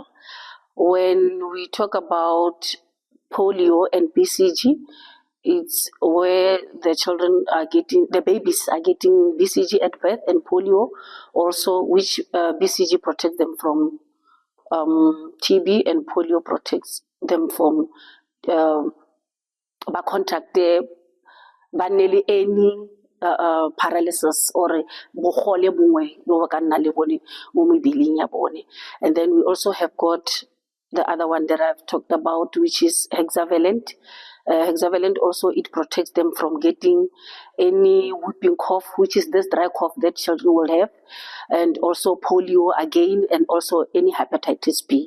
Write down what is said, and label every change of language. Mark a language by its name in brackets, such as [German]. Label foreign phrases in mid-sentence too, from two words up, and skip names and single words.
[English] When we talk about polio and BCG, it's where the babies are getting BCG at birth, and polio also, which BCG protects them from TB, and polio protects them from contact baneli any paralysis or [Tswana] bogole bongwe bo ba ka nna le bone mo mebileng ya bone. [English] And then we also have got the other one that I've talked about, which is hexavalent. Hexavalent also, it protects them from getting any whooping cough, which is this dry cough that children will have, and also polio again, and also any hepatitis B.